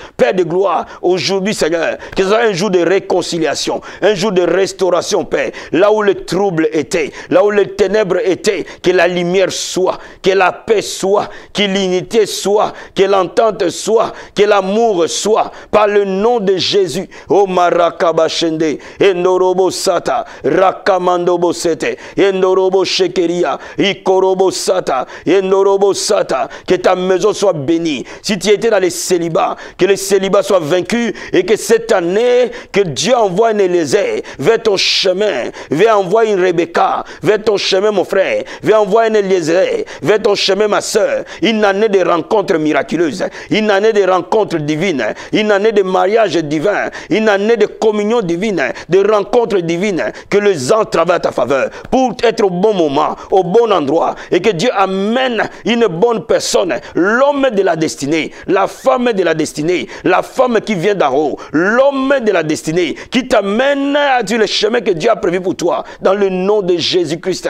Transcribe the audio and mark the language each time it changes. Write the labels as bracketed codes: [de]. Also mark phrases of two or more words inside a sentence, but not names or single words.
[fr] Père de gloire, aujourd'hui Seigneur, que ce soit un jour de réconciliation, un jour de restauration, Père. Là où le trouble était, là où les ténèbres étaient, que la lumière soit, que la paix soit, que l'unité soit, que l'entente soit, que l'amour soit, par le nom de Jésus. Oh Marakabashende, Endorobo Sata, Rakamandobo Sete, Endorobo Shekeria, Ikorobo Sata, Endorobo Sata, que ta maison soit bénie. Si tu étais dans les célibats, que le célibat soit vaincu et que cette année, que Dieu envoie un Élisée vers ton chemin, viens envoyer une Rebecca vers ton chemin, mon frère, viens envoyer un Eliezer vers ton chemin, ma soeur. Une année de rencontres miraculeuses, une année de rencontres divines, une année de mariage divin, une année de communion divine, de rencontres divines, que les anges travaillent à ta faveur pour être au bon moment, au bon endroit, et que Dieu amène une bonne personne, l'homme de la destinée, la femme de la destinée, la femme qui vient d'en haut, l'homme de la destinée, qui t'amène sur le chemin que Dieu a prévu pour toi, dans le nom de Jésus-Christ.